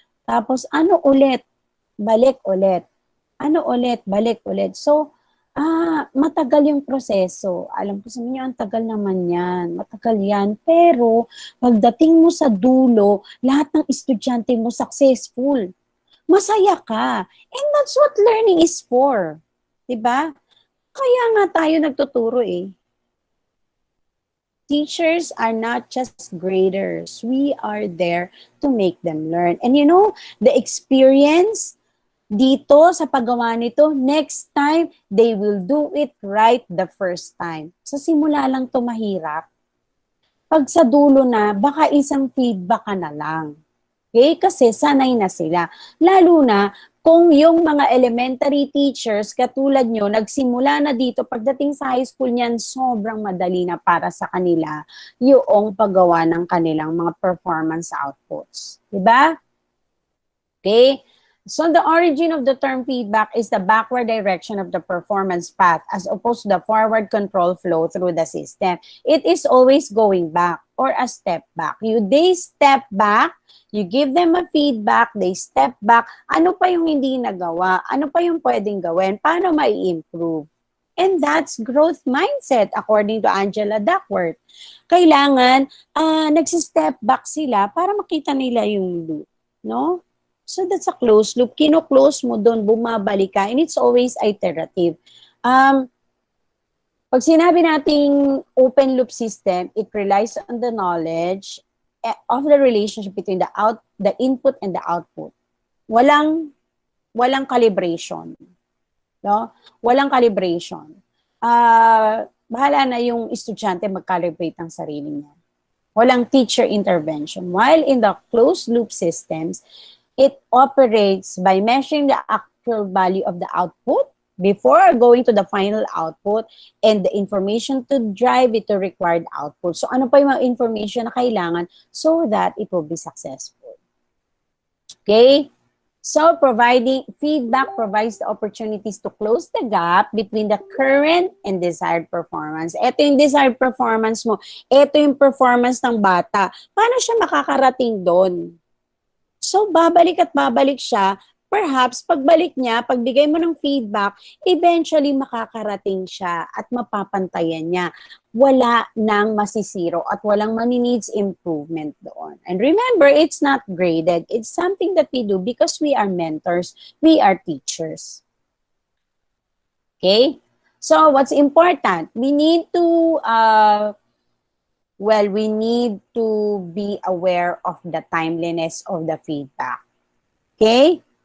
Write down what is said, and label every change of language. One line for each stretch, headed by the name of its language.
Filipino: Tapos, ano ulit? Balik ulit. Ano ulit? Balik ulit. So, matagal yung proseso. Alam ko sa inyo, ang tagal naman yan. Matagal yan. Pero, pagdating mo sa dulo, lahat ng estudyante mo successful. Masaya ka.
English: And that's what learning is for. Diba?
Filipino: Kaya nga tayo nagtuturo eh.
English: Teachers are not just graders. We are there to make them learn. And you know, the experience
Filipino: dito sa paggawa nito,
English: next time, they will do it right the first time.
Filipino: Sa simula lang to mahirap. Pag sa dulo na, baka isang feedback ka na lang. Okay? Kasi sanay na sila. Lalo na kung yung mga elementary teachers, katulad nyo, nagsimula na dito, pagdating sa high school niyan, sobrang madali na para sa kanila yung paggawa ng kanilang mga performance outputs. Diba? Okay?
English: So the origin of the term feedback is the backward direction of the performance path as opposed to the forward control flow through the system. It is always going back or a step back. They step back, you give them a feedback, they step back.
Filipino: Ano pa yung hindi nagawa? Ano pa yung pwedeng gawin? Paano mai-improve?
English: And that's growth mindset according to Angela Duckworth.
Filipino: Kailangan nagsi-step back sila para makita nila yung loop, no?
English: So that's a closed loop.
Filipino: Kino-close mo doon, bumabalik ka,
English: and it's always iterative. Pag sinabi nating open loop system, it relies on the knowledge of the relationship between the input and the output.
Filipino: Walang calibration. No? Walang calibration. Bahala na yung estudyante mag-calibrate ang sarili niya. Walang teacher intervention.
English: While in the closed loop systems, it operates by measuring the actual value of the output before going to the final output and the information to drive it to required output.
Filipino: So ano pa yung mga information na kailangan
English: so that it will be successful.
Filipino: Okay?
English: So providing feedback provides the opportunities to close the gap between the current and desired performance.
Filipino: Ito yung desired performance mo. Ito yung performance ng bata. Paano siya makakarating doon? So, babalik at babalik siya. Perhaps, pagbalik niya, pagbigay mo ng feedback, eventually makakarating siya at mapapantayan niya. Wala nang masisiro at walang mani-needs improvement doon.
English: And remember, it's not graded. It's something that we do because we are mentors. We are teachers. Okay? So, what's important? We need to we need to be aware of the timeliness of the feedback. Okay?